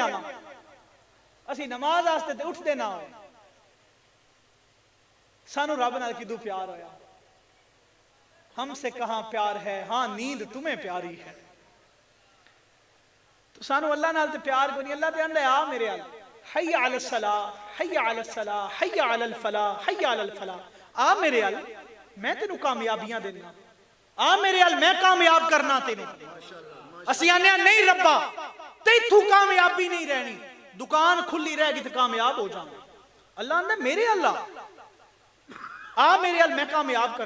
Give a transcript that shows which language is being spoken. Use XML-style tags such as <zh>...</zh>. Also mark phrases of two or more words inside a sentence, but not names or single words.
<pa>اسی نماز واسطے تے اٹھتے نہ ہوئے، سانوں رب نال کدو پیار ہویا.</pa> <ur>ہم سے کہاں پیار ہے، ہاں نیند تمہیں پیاری ہے.</ur> <pa>تو سانوں اللہ نال تے پیار کوئی نہیں. اللہ تے آندا آ میرے ال</pa> <ar>حي على الصلاة، حي على الصلاة، حي على الفلاح، حي على الفلاح.</ar> <pa>آ میرے ال، میں تینوں کامیابیاں دینا۔ آ میرے ال، میں کامیاب کرنا تینوں. اسیں آنے نہیں ربا تیتھوں کامیابی نہیں رہنی، دکان کھلی رہے گی تو کامیاب ہو جانا. اللہ آندا میرے اللہ آ میرے ال، میں کامیاب کر.</pa>